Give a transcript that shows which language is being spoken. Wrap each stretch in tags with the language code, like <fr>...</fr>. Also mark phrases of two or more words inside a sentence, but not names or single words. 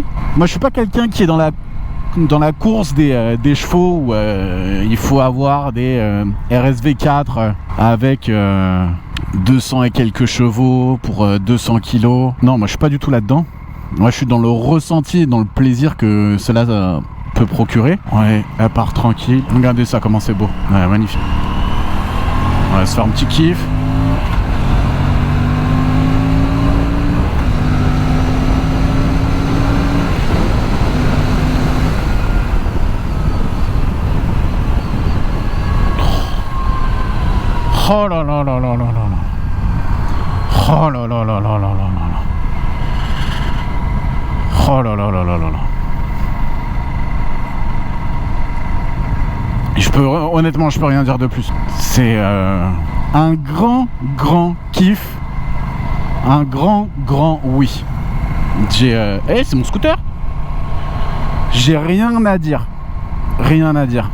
<fr>Moi, je suis pas quelqu'un qui est dans la course des chevaux où il faut avoir des RSV 4 avec 200 et quelques chevaux pour 200 kilos. Non, moi, je suis pas du tout là-dedans. Moi, je suis dans le ressenti, dans le plaisir que cela peut procurer. Ouais, elle part tranquille. Regardez ça, comment c'est beau. Ouais, magnifique. On va se faire un petit kiff. Oh là là là là là là. Oh là là là là là là là. Oh là là là là là là. Honnêtement, je peux rien dire de plus. C'est un grand kiff. Un grand oui. C'est mon scooter. J'ai rien à dire. Rien à dire.</fr>